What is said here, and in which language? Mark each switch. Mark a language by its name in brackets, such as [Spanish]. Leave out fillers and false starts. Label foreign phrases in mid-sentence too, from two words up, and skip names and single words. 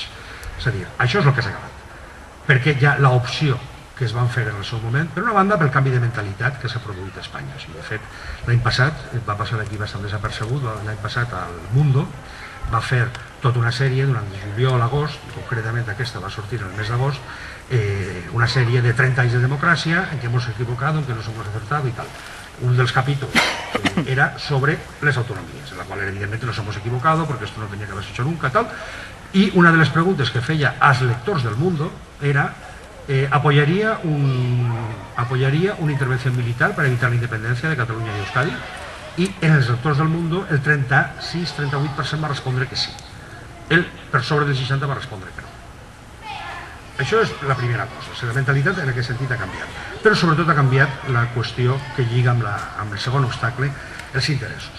[Catalan] És a dir, això és el que s'ha acabat, perquè ja l'opció que es van fer en el seu moment, per una banda pel canvi de mentalitat que s'ha produït a Espanya. De fet, l'any passat, va passar aquí bastant desapercebut, l'any passat al Mundo va fer tota una sèrie durant el juliol, agost, i concretament aquesta va sortir el mes d'agost, una sèrie de 30 anys de democràcia en què [Spanish] hemos equivocado, [Catalan] en què [Spanish] nos hemos acertado [Catalan] i tal. Un dels capítols era sobre les autonomies, en la qual evidentment [Spanish] nos hemos equivocado porque esto no tenía que haberse hecho nunca, tal. [Catalan] Y una de les preguntes que feia als lectors del Mundo era [Spanish] ¿apoyaría una intervención militar para evitar la independencia de Cataluña y Euskadi? [Catalan] I en els lectors del Mundo el 36-38% va respondre que sí. El per sobre del 60% va respondre que no. Això és la primera cosa. La mentalitat en aquest sentit ha canviat. Però sobretot ha canviat la qüestió que lliga amb el segon obstacle, els interessos.